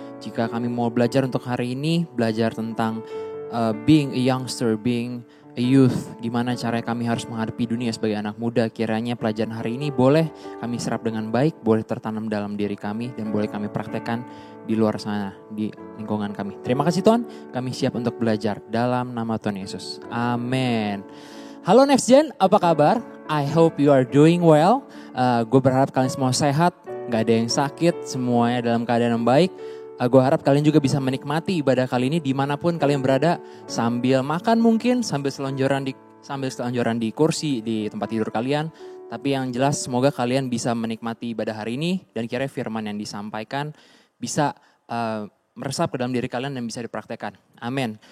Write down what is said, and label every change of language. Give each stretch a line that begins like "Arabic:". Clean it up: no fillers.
Indonesian: Jika kami mau belajar untuk hari ini, belajar tentang
English: being a youngster, being a youth,
Indonesian: gimana caranya kami harus menghadapi dunia sebagai anak muda. Kiranya pelajaran hari ini boleh kami serap dengan baik, boleh tertanam dalam diri kami, dan boleh kami praktekkan di luar sana, di lingkungan kami. Terima kasih Tuhan, kami siap untuk belajar dalam nama Tuhan Yesus. Amin. Halo Next Gen, apa kabar?
English: I hope you are doing well.
Indonesian: Gue berharap kalian semua sehat, gak ada yang sakit, semuanya dalam keadaan yang baik. Gue harap kalian juga bisa menikmati ibadah kali ini dimanapun kalian berada, sambil makan mungkin, sambil selonjoran di kursi di tempat tidur kalian. Tapi yang jelas semoga kalian bisa menikmati ibadah hari ini dan kira firman yang disampaikan bisa meresap ke dalam diri kalian dan bisa dipraktekkan. Amin.